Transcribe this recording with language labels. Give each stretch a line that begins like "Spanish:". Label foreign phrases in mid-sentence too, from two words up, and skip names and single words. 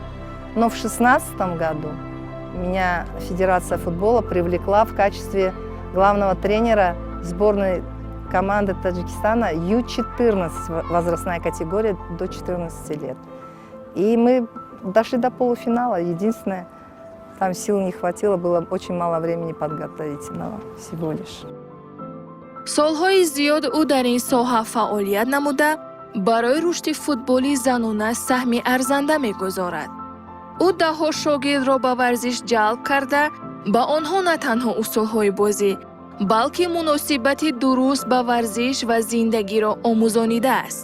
Russian: Но в 2016 году меня Федерация футбола привлекла в качестве главного тренера сборной команды Таджикистана Ю-14, возрастная категория до 14 лет. И мы дошли до полуфинала. Единственное, там сил не хватило, было очень мало времени подготовительного всего лишь.
Tajik: солҳои зиёд ӯ дар ин соҳа фаъолият намуда, барои рушди футболи занона саҳми арзанда мегузорад. ӯ даҳҳо шогирдро ба варзиш ҷалб карда, ба онҳо на танҳо усулҳои бозӣ, балки муносибати дуруст ба варзиш ва зиндагиро омӯзонидааст.